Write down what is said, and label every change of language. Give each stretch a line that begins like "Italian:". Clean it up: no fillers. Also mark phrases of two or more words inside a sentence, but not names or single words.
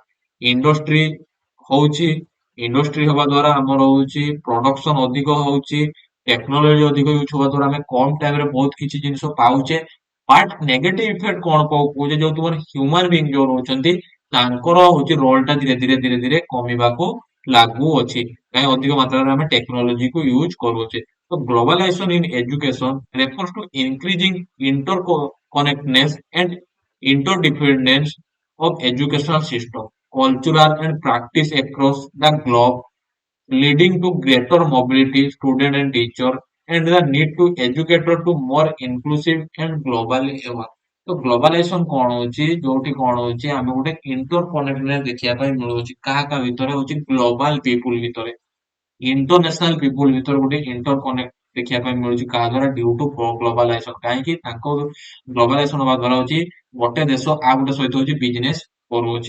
Odia: ଇଣ୍ଡଷ୍ଟ୍ରି ହଉଛି, ଇଣ୍ଡଷ୍ଟ୍ରି ହବା ଦ୍ଵାରା ଆମର ହଉଛି ପ୍ରଡକ୍ସନ ଅଧିକ ହଉଛି, ଟେକ୍ନୋଲୋଜି ଅଧିକ ୟୁଜ ହବା ଦ୍ଵାରା ଆମେ କମ ଟାଇମ ରେ ବହୁତ କିଛି ଜିନିଷ ପାଉଛେ।
English: but negative effect
Odia: କଣ ପକଉଛି? ଯୋଉ ତୁମର
English: human being
Odia: ଯୋଉ ରହୁଛନ୍ତି ତାଙ୍କର ହଉଛି ରୋଲ ଟା ଧୀରେ ଧୀରେ କମିବାକୁ ଲାଗୁଅଛି, କାହିଁ ଅଧିକ ମାତ୍ରାରେ ଆମେ ଟେକ୍ନୋଲୋଜି କୁ ୟୁଜ କରୁଛେ।
English: ତ globalization in education refers to increasing interconnectedness and interdependence of educational system, cultural and practice across the globe, leading to greater mobility, student and teacher, and the need to educator to more inclusive and globally aware।
Odia: ତ ଗ୍ଲୋବାଲାଇଜେସନ କଣ ହଉଛି? ଯୋଉଠି କଣ ହଉଛି ଆମେ ଗୋଟେ
English: inter connectedness
Odia: ଦେଖିବା ପାଇଁ ମିଳୁଛି। କାହା କାହା ଭିତରେ? ହଉଛି
English: global people
Odia: ଭିତରେ,
English: international people
Odia: ଭିତରେ ଗୋଟେ
English: inter connect
Odia: ଦେଖିବା ପାଇଁ ମିଳୁଛି। କାହା ଦ୍ଵାରା?
English: due to globalization.
Odia: କାହିଁକି? ତାଙ୍କ ଗ୍ଲୋବାଲାଇଜେସନ ହବା ଦ୍ଵାରା ହଉଛି ଗୋଟେ ଦେଶ ଆଉ ଗୋଟେ ସହିତ ହଉଛି ବିଜନେସ କରୁଅଛି।